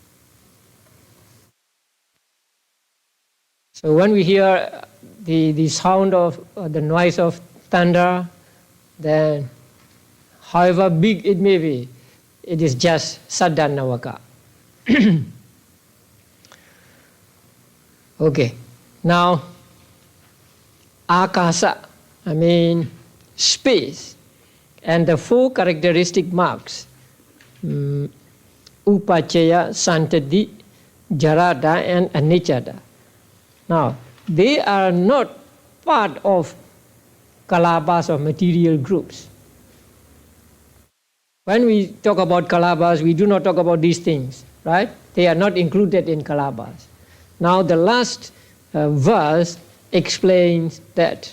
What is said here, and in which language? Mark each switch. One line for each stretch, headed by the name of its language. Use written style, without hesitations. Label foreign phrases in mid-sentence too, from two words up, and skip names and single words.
English: So when we hear the sound of the noise of thunder, then however big it may be, it is just
Pali: saddha navaka.
English: Okay, now akasa, space, and the 4 characteristic marks,
Pali: upachaya, santati, jarada, and anicca.
English: Now, they are not part of kalabas or material groups. When we talk about kalabas, we do not talk about these things, right? They are not included in kalabas. Now, the last verse explains that.